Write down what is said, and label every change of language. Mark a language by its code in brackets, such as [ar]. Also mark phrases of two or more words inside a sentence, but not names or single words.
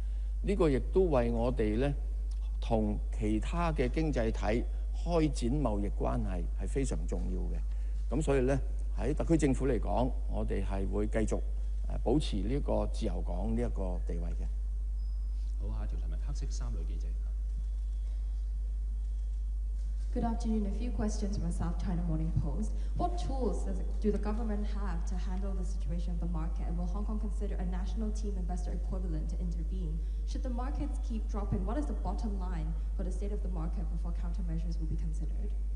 [yue] 呢個亦都為我哋咧同其他嘅經濟體開展貿易關係係非常重要嘅。咁所以咧，喺特區政府嚟講，我哋係會繼續保持呢個自由港呢一個地位嘅。好，下一條提問，黑色衫女記者。 [en] Good afternoon. A few questions from the South China Morning Post. What tools do the government have to handle the situation of the market? And will Hong Kong consider a national team investor equivalent to intervene? Should the markets keep dropping, what is the bottom line for the state of the market before countermeasures will be considered?